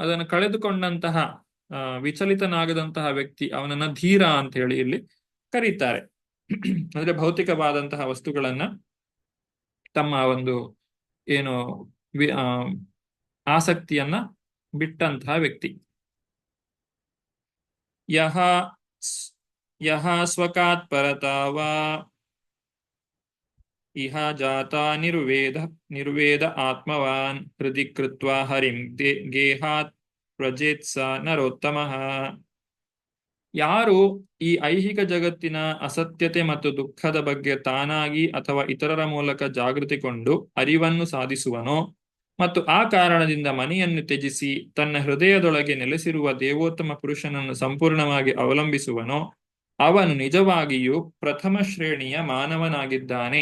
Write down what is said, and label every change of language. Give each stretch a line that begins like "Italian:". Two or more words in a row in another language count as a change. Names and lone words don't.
Kannada: ಅದನ್ನು ಕಳೆದುಕೊಂಡಂತಹ ವಿಚಲಿತನಾಗದಂತಹ ವ್ಯಕ್ತಿ ಅವನನ್ನ ಧೀರ ಅಂತ ಹೇಳಿ ಇಲ್ಲಿ ಕರೀತಾರೆ. ಅಂದ್ರೆ ಭೌತಿಕವಾದಂತಹ ವಸ್ತುಗಳನ್ನ ತಮ್ಮ ಒಂದು ಏನು ಆಸಕ್ತಿಯನ್ನ ಬಿಟ್ಟಂತಹ ವ್ಯಕ್ತಿ.
Sanskrit: ಯಹ ಯಹ ಸ್ವಕಾತ್ ಪರತಾವಾ ಇಹ ಜಾತ ನಿರ್ವೇದ ಆತ್ಮವಾನ್ ಹೃದಿ ಕೃತ್ವಾ ಹರಿಂ ಗೇಹಾತ್ ಪ್ರಜೇತ್ಸ ನರೋತ್ತಮಃ.
Kannada: ಯಾರು ಈ ಐಹಿಕ ಜಗತ್ತಿನ ಅಸತ್ಯತೆ ಮತ್ತು ದುಃಖದ ಬಗ್ಗೆ ತಾನಾಗಿ ಅಥವಾ ಇತರರ ಮೂಲಕ ಜಾಗೃತಿಗೊಂಡು ಅರಿವನ್ನು ಸಾಧಿಸುವನೋ ಮತ್ತು ಆ ಕಾರಣದಿಂದ ಮನೆಯನ್ನು ತ್ಯಜಿಸಿ ತನ್ನ ಹೃದಯದೊಳಗೆ ನೆಲೆಸಿರುವ ದೇವೋತ್ತಮ ಪುರುಷನನ್ನು ಸಂಪೂರ್ಣವಾಗಿ ಅವಲಂಬಿಸುವನೋ ಅವನು ನಿಜವಾಗಿಯೂ ಪ್ರಥಮ ಶ್ರೇಣಿಯ ಮಾನವನಾಗಿದ್ದಾನೆ.